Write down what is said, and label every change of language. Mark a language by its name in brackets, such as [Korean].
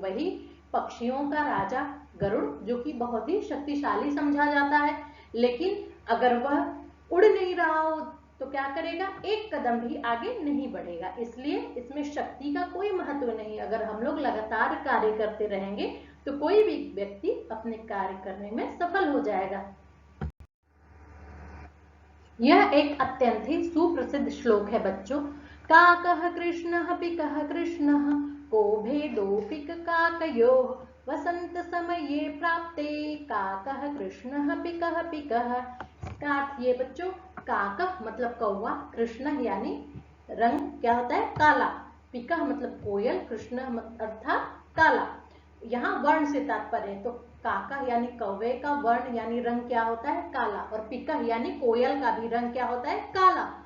[Hindi] वही पक्षियों का राजा गरुड़ जो कि बहुत ही शक्तिशाली समझा जाता है, लेकिन अगर वह उड़ नहीं रहा हो तो क्या करेगा, एक कदम भी आगे नहीं बढ़ेगा। इसलिए इसमें शक्ति का कोई महत्व नहीं। अगर हम लोग लगातार कार्य करते रहेंगे तो कोई भी व्यक्ति अपने कार्य करने में सफल हो जाएगा। यह एक अत्यंत ही सुप्रसिद्ध श्लोक है बच्चों। [Sanskrit] काकः कृष्णः पिकः कृष्णः को भेदो पिक काकयोः, वसंत समये प्राप्ते काकः कृष्णः पिकः पिकः। [Hindi] इसका अर्थ ये बच्चों, काकः मतलब कौवा, कृष्ण यानी रंग क्या होता है, काला, पिकः मतलब कोयल, कृष्ण अर्थात काला। यहाँ वर्ण से तात्पर्य है, तो काका यानी कौवे का वर्ण यानी रंग क्या होता है, काला, और पिकः यानी कोयल का भी रंग क्या होता है, काला।